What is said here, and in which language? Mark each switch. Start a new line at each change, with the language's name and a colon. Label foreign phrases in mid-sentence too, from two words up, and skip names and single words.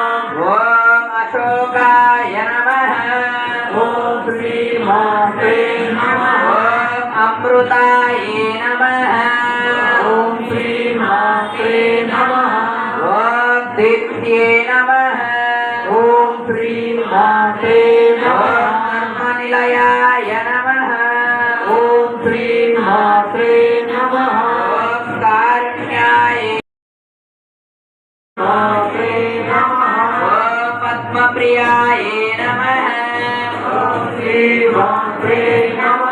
Sanskrit: ఓం అశోకాయ నమః ఓం శ్రీ మాత్రే నమః ఓం అమృతాయ నమః ఓం శ్రీ మాత్రే నమః ఓం దిత్యే నమః ఓం శ్రీ మాత్రే श्रीमात्रे नमः ओम कारुण्याय मात्रे नमः ओम पद्मप्रियाय नमः श्रीमात्रे नमः